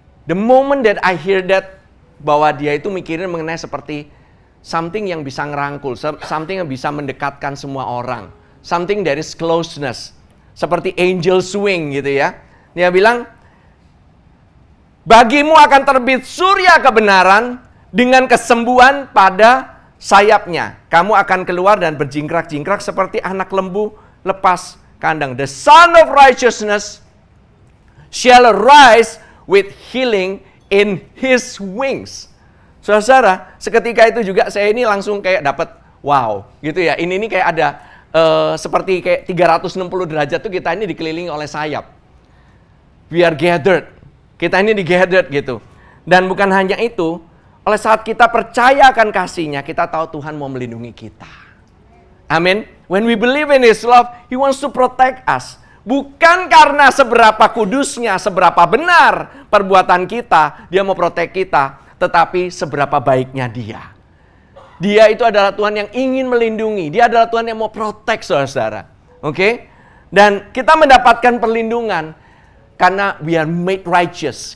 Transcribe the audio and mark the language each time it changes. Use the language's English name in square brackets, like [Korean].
[English] The moment that I hear that, [Indonesian] bahwa dia itu mikirin mengenai seperti something yang bisa ngerangkul, something yang bisa mendekatkan semua orang. [English] Something that is closeness. [Indonesian] Seperti angel swing gitu ya. Dia bilang, Bagimu akan terbit surya kebenaran dengan kesembuhan pada sayapnya. Kamu akan keluar dan berjingkrak-jingkrak seperti anak lembu lepas kandang. [English] The Son of Righteousness shall arise with healing in his wings. [Indonesian] Saudara, seketika itu juga saya ini langsung kayak dapat wow, gitu ya. Ini kayak ada seperti kayak 360 derajat tuh kita ini dikelilingi oleh sayap. [English] We are gathered. [Indonesian] Kita ini di-gathered gitu. Dan bukan hanya itu, oleh saat kita percaya akan kasih-Nya, kita tahu Tuhan mau melindungi kita. Amin. [English] When we believe in His love, He wants to protect us. [Indonesian] Bukan karena seberapa kudusnya, seberapa benar perbuatan kita, Dia mau protect kita, tetapi seberapa baiknya Dia. Dia itu adalah Tuhan yang ingin melindungi. Dia adalah Tuhan yang mau protect, saudara-saudara. Oke? Dan kita mendapatkan perlindungan karena [English] we are made righteous.